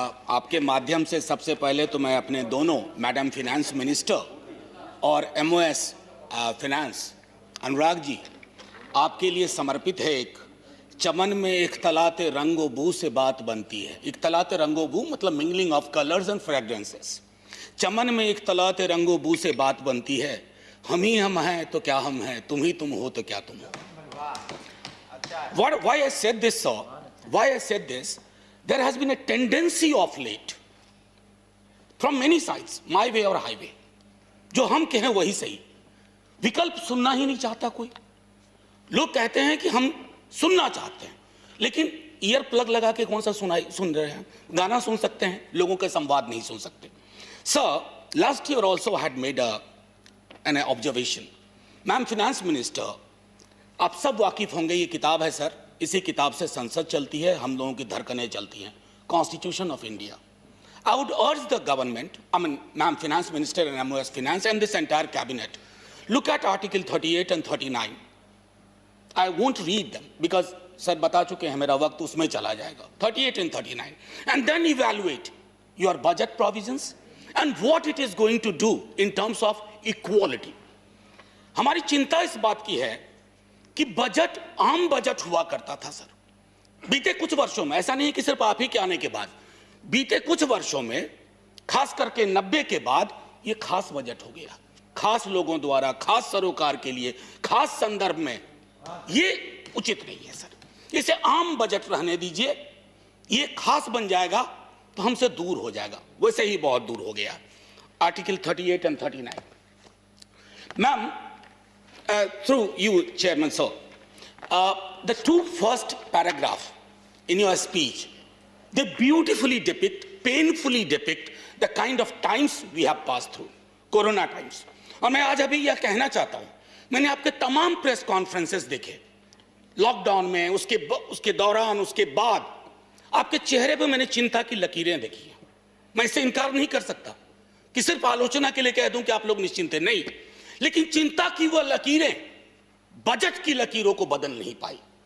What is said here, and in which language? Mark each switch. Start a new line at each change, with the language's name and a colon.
Hindi: आपके माध्यम से सबसे पहले तो मैं अपने दोनों मैडम फिनेंस मिनिस्टर और MOS फिनेंस अनुराग जी, आपके लिए समर्पित है एक चमन में एक तलाते रंगो बू से बात बनती है। एक तलाते रंगो बू मतलब
English: Mingling of colours and fragrances.
Hindi: चमन में एक तलाते रंगो बू से बात बनती है। हम ही हम हैं तो क्या हम हैं, तुम ही तुम हो तो क्या तुम हो।
English: Why I said this, sir? Why I said this? There has been a tendency of late from many sides, my way or highway,
Hindi: जो हम कहें वही सही। विकल्प सुनना ही नहीं चाहता कोई। लोग कहते हैं कि हम सुनना चाहते हैं, लेकिन ईयर प्लग लगा के कौन सा सुन रहे हैं। गाना सुन सकते हैं, लोगों के संवाद नहीं सुन सकते। Sir,
English: Last year also had made an observation.
Hindi: Ma'am finance minister, आप सब वाकिफ होंगे, ये किताब है सर, इसी किताब से संसद चलती है, हम लोगों की धड़कनें चलती हैं, constitution of India.
English: I would urge the government, Ma'am Finance Minister and MOS Finance and this entire cabinet, look at Article 38 and 39. I won't read them because sir
Hindi: बता चुके हैं, मेरा वक्त उसमें चला जाएगा।
English: 38 and 39, and then evaluate your budget provisions and what it is going to do in terms of equality.
Hindi: हमारी चिंता इस बात की है कि बजट आम बजट हुआ करता था सर बीते कुछ वर्षों में। ऐसा नहीं कि सिर्फ आप ही के आने के बाद, बीते कुछ वर्षों में, खास करके 90 के बाद, ये खास बजट हो गया, खास लोगों द्वारा, खास सरोकार के लिए, खास संदर्भ में। ये उचित नहीं है सर, इसे आम बजट रहने दीजिए। ये खास बन जाएगा तो हमसे दूर हो जाएगा, वैसे ही बहुत दूर हो गया।
English: Article 38 and 39। Ma'am, through you, Chairman sir, the two first paragraph in your speech, they beautifully depict, painfully depict the kind of times we have passed through, corona times.
Hindi: और मैं आज अभी यह कहना चाहता हूं, मैंने आपके तमाम प्रेस कॉन्फ्रेंसेस देखे लॉकडाउन में, उसके दौरान, उसके बाद। आपके चेहरे पे मैंने चिंता की लकीरें देखी हैं। मैं इससे इनकार नहीं कर सकता कि सिर्फ आलोचना के लिए कह दूं कि आप लोग निश्चिंत हैं, नहीं, लेकिन चिंता की वह लकीरें बजट की लकीरों को बदल नहीं पाई।